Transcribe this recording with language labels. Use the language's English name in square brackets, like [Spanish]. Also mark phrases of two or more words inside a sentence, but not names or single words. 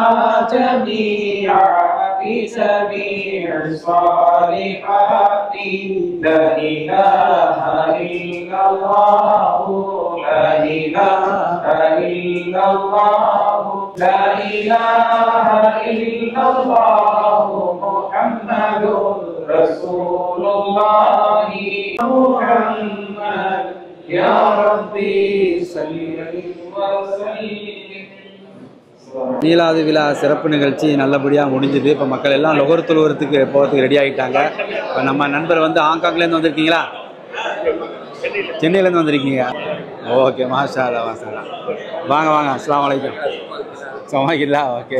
[Arabic] جميعا في سبيل الصالحات لا إله إلا الله لا إله إلا الله لا إله إلا الله محمد رسول الله محمد يا ربي صل وسلم. [Tamil] மீலாது விழா சிறப்பு நிகழ்ச்சி நல்லபடியாக முடிஞ்சுது. இப்போ மக்கள் எல்லாம் லொகர் தொழுவத்துக்கு போகிறதுக்கு ரெடி ஆகிட்டாங்க. இப்போ நம்ம நண்பர் வந்து ஹாங்காங்லேருந்து வந்திருக்கீங்களா? சென்னையிலேருந்து வந்திருக்கீங்க. ஓகே, [Arabic] ما شاء الله ما شاء الله. [Tamil] வாங்க வாங்க, [Arabic] السلام عليكم. [Tamil] சமாக்கில்லா. ஓகே,